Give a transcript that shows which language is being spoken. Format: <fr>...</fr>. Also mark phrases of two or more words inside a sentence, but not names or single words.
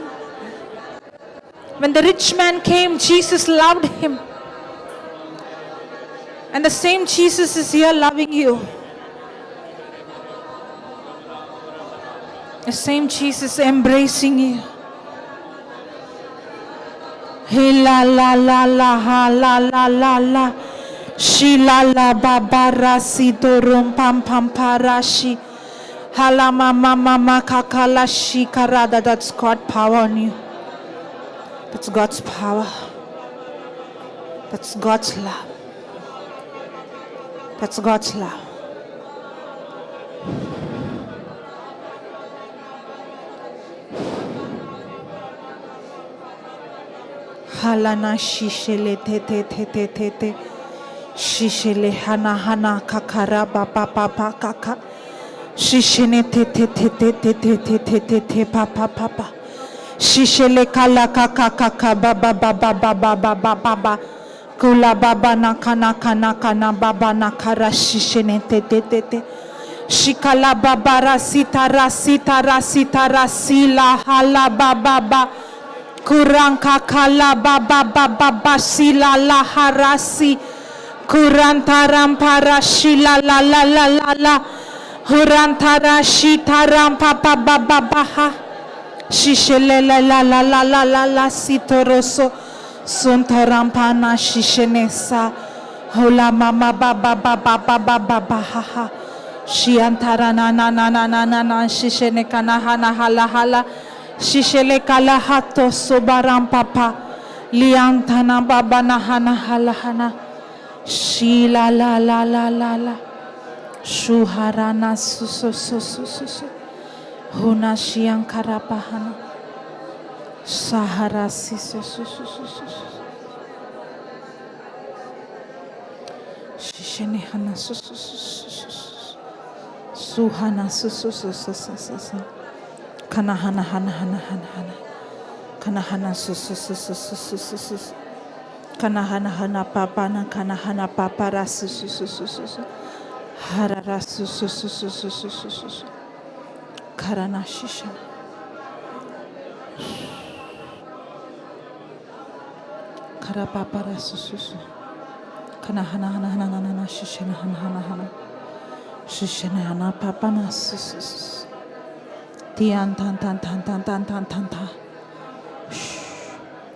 <en>When the rich man came, Jesus loved him. And the same Jesus is here loving you. The same Jesus embracing you. He la la la la ha la la la la. She la la babara si dorum pam pam parashi. Halama mama kakala shi karada. That's God's power on you. That's God's power. That's God's love. That's God's love. Halana shishele te te te te te te. Shishele hana hana kakara ba ba ba ba kaka. Shishene te te te te te te te te te te pa pa pa pa. Shishele kala kaka kaka ba ba ba ba ba ba ba ba ba ba. Kula baba nakana kana kana baba nakara shishene te te te te. Shikala baba rasita rasita rasita rasila hala baba ba. Kuranka kala baba baba basila la harasi. Kurantaram parashila la la la la la. Hurantara shitaram papa baba baha. Shishele la la la la la la la sitoroso. Suntarampana shishenesa. Hola mama baba baba baba baba haha. Shiantara na na na na na na na shishene kana hana hala hala. Shishele kala hato sobaram papa. Liantana baba na hana hala hana. Shila la la la la la. Shuharana su su su su su su. Huna shiankara pahana. Sahara si su su su su su. Shishene hana su su su su su. Suhana su su su su su su. Kana hana hana hana hana hana. Kana hana su su su su su su su su. Kana hana hana papa na kana hana papa ra su su su su su su. Harara su su su su su su su su. Karana shishana. Kara papa ra su su su. Kana hana hana hana hana hana shishana hana hana hana. Shishana hana papa na su su su. Tian tan tan tan tan tan tan tan ta.</en>